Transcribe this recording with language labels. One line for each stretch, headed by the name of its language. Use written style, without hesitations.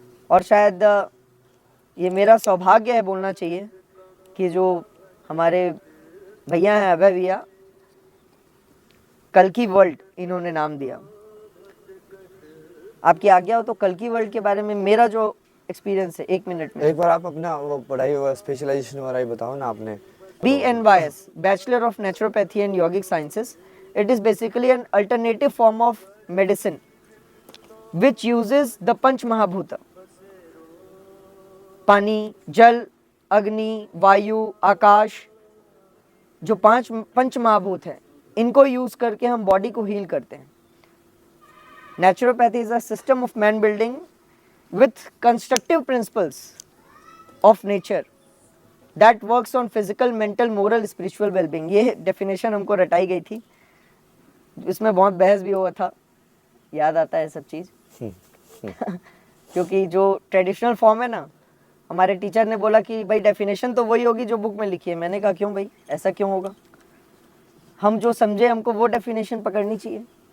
Hindi: और शायद ये मेरा सौभाग्य है बोलना चाहिए कि जो हमारे भैया हैं अभय भैया, कल की वर्ल्ड इन्होंने नाम दिया। आपकी आज्ञा हो तो कल की वर्ल्ड के बारे में मेरा जो एक्सपीरियंस है 1 मिनट में। एक बार आप अपना वो पढ़ाई हुआ स्पेशलाइजेशन वाला ही बताओ ना आपने।
English: BNYS, Bachelor of Naturopathy and Yogic Sciences. It is basically an alternative form of medicine which uses the Panch Mahabhuta.
Hindi: पानी, जल, अग्नि, वायु, आकाश, जो पंच महाभूत हैं, इनको यूज करके हम बॉडी को हील करते हैं।
English: Naturopathy is a system of man building with constructive principles of nature that works on physical, mental, moral, spiritual well-being।
Hindi: ये डेफिनेशन हमको रटाई गई थी, इसमें बहुत बहस भी हुआ था, याद आता है सब चीज़। क्योंकि जो ट्रेडिशनल फॉर्म है ना, हमारे टीचर ने बोला कि भाई डेफिनेशन तो वही होगी जो बुक में लिखी है। मैंने कहा क्यों भाई, ऐसा क्यों होगा? हम जो समझे हमको वो डेफिनेशन पकड़नी चाहिए।